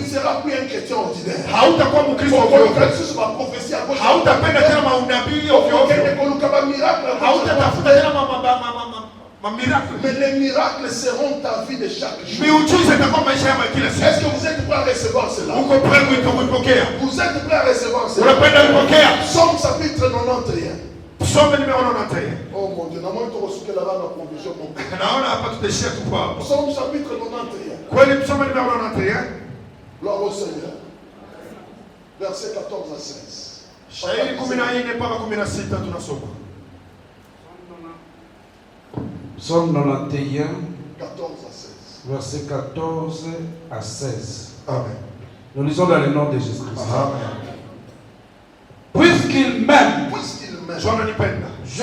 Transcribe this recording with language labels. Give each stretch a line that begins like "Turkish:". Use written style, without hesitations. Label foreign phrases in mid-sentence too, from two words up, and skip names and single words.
French: pas plus un chrétien ordinaire.
Swahili: Hautakuwa Mkristo ovyo ovyo.
French: Prophétie à gauche.
Swahili: Hautapenda tena maunabii ovyo ovyo. Hautatafuta tena miracle.
French: Mais les miracles seront ta vie de chaque jour.
Swahili: Miujiza itakuwa maisha yako kila siku.
French: Est-ce que vous êtes prêts à recevoir cela?
Swahili: Uko prêt kuipokea?
French: Vous êtes prêts à recevoir cela?
Swahili: Unapenda kupokea?
French: Psaume chapitre 91. Psaume numéro 91. Oh mon Dieu,
Swahili: naomba turusuke la bana
French: conviction mon Dieu.
Swahili: Naona hapa tutashia tu kwa.
French: Psaume chapitre 91. Kweli psaume numéro 91. Gloire au Seigneur. Verset 14 à 16.
Swahili: Shairi 14 mpaka 16 tunasoma.
French: Psaume 91, 14 à 16. verset 14 à 16. Amen. Nous lisons dans le nom de Jésus-Christ. Amen. Puisqu'il m'aime, je